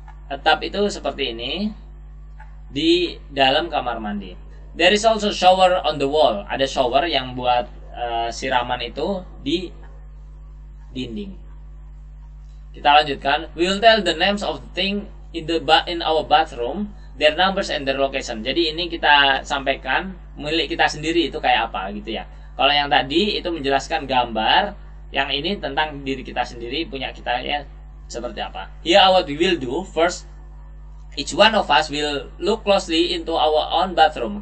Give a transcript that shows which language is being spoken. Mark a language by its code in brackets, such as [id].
[en] A tub [id] itu seperti ini di dalam kamar mandi. [en] There is also shower on the wall. [id] Ada shower yang buat siraman itu di dinding. Kita lanjutkan. [en] We will tell the names of the thing in our bathroom, their numbers and their location. [id] Jadi ini kita sampaikan milik kita sendiri itu kayak apa gitu ya. Kalau yang tadi itu menjelaskan gambar, yang ini tentang diri kita sendiri, punya kita ya seperti apa. [en] Here what we will do. First, each one of us will look closely into our own bathroom.